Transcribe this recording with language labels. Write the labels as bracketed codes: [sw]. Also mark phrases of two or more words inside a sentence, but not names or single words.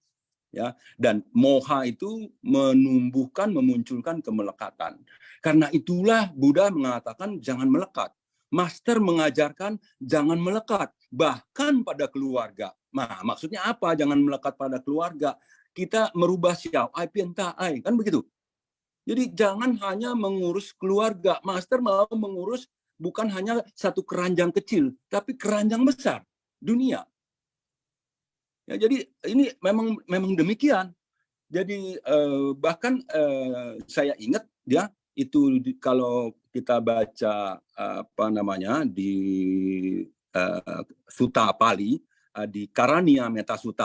[id] Ya, dan moha itu menumbuhkan, memunculkan kemelekatan. Karena itulah Buddha mengatakan jangan melekat. Master mengajarkan jangan melekat, bahkan pada keluarga. Nah, maksudnya apa? Jangan melekat pada keluarga. Kita merubah [zh] 小爱变大爱, [id] kan begitu. Jadi jangan hanya mengurus keluarga. Master mau mengurus bukan hanya satu keranjang kecil, tapi keranjang besar, dunia. Ya, jadi ini memang demikian. Jadi bahkan saya ingat ya itu kalau kita baca di Sutta Pali di Karania Meta Sutta.